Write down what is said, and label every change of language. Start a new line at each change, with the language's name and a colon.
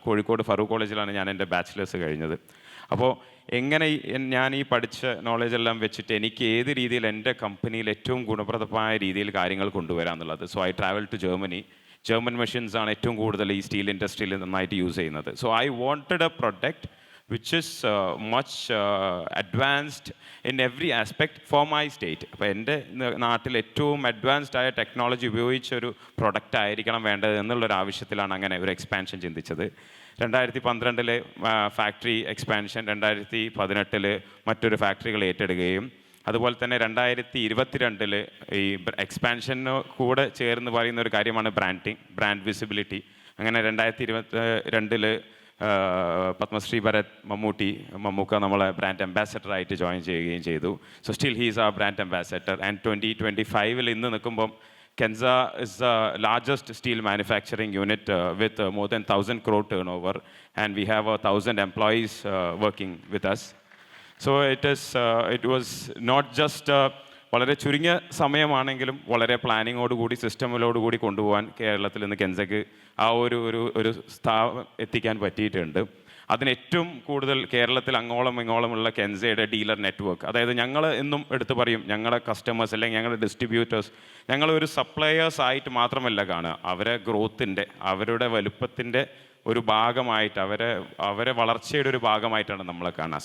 Malayalam: കോഴിക്കോട് ഫറൂഖ് കോളേജിലാണ് ഞാൻ എൻ്റെ ബാച്ചിലേഴ്സ് കഴിഞ്ഞത്. അപ്പോൾ എങ്ങനെ ഞാൻ ഈ പഠിച്ച നോളജെല്ലാം വെച്ചിട്ട് എനിക്ക് ഏത് രീതിയിൽ എൻ്റെ കമ്പനിയിൽ ഏറ്റവും ഗുണപ്രദമായ രീതിയിൽ കാര്യങ്ങൾ കൊണ്ടുവരാം എന്നുള്ളത്.
English: So I travel to Germany.
Malayalam: German machines ആണ് ഏറ്റവും കൂടുതൽ ഈ സ്റ്റീൽ ഇൻഡസ്ട്രിയിൽ നന്നായിട്ട് യൂസ് ചെയ്യുന്നത്.
English: So I wanted a product which is much advanced in every aspect for my state.
Malayalam: അപ്പോൾ എൻ്റെ നാട്ടിൽ ഏറ്റവും അഡ്വാൻസ്ഡ് ആയ ടെക്നോളജി ഉപയോഗിച്ചൊരു പ്രൊഡക്റ്റ് ആയിരിക്കണം വേണ്ടത് എന്നുള്ളൊരു ആവശ്യത്തിലാണ് അങ്ങനെ ഒരു എക്സ്പാൻഷൻ ചിന്തിച്ചത്. 2012 ഫാക്ടറി എക്സ്പാൻഷൻ, 2018 മറ്റൊരു ഫാക്ടറികൾ ഏറ്റെടുക്കുകയും, അതുപോലെ തന്നെ 2022 ഈ എക്സ്പാൻഷന് കൂടെ ചേർന്ന് പറയുന്ന ഒരു കാര്യമാണ് ബ്രാൻഡ് വിസിബിലിറ്റി. അങ്ങനെ 2022 പത്മശ്രീ ഭരത് മമ്മൂക്ക നമ്മളെ ബ്രാൻഡ് അംബാസഡറായിട്ട് ജോയിൻ ചെയ്യുകയും ചെയ്തു.
English: So still he's a brand ambassador. And 2025
Malayalam: ഇന്ന് നിൽക്കുമ്പം
English: Kenza is the largest steel manufacturing unit with more than 1,000 crore turnover, and we have 1,000 employees working with us. So it was not just
Malayalam: വളരെ ചുരുങ്ങിയ സമയമാണെങ്കിലും വളരെ പ്ലാനിങ്ങോടുകൂടി സിസ്റ്റമിലോടുകൂടി കൊണ്ടുപോകാൻ കേരളത്തിൽ നിന്ന് കെൻസയ്ക്ക് ആ ഒരു സ്ഥാപനം എത്തിക്കാൻ പറ്റിയിട്ടുണ്ട്. അതിന് ഏറ്റവും കൂടുതൽ കേരളത്തിൽ അങ്ങോളം ഇങ്ങോളമുള്ള കെൻസയുടെ ഡീലർ നെറ്റ്വർക്ക്, അതായത് ഞങ്ങൾ എന്നും എടുത്തു പറയും ഞങ്ങളുടെ കസ്റ്റമേഴ്സ് അല്ലെങ്കിൽ ഞങ്ങളുടെ ഡിസ്ട്രിബ്യൂട്ടേഴ്സ് ഞങ്ങളൊരു സപ്ലയേഴ്സ് ആയിട്ട് മാത്രമല്ല കാണുക, അവരെ ഗ്രോത്തിൻ്റെ അവരുടെ വലുപ്പത്തിൻ്റെ ഒരു ഭാഗമായിട്ട് അവരെ വളർച്ചയുടെ ഒരു ഭാഗമായിട്ടാണ് നമ്മളെ കാണുക.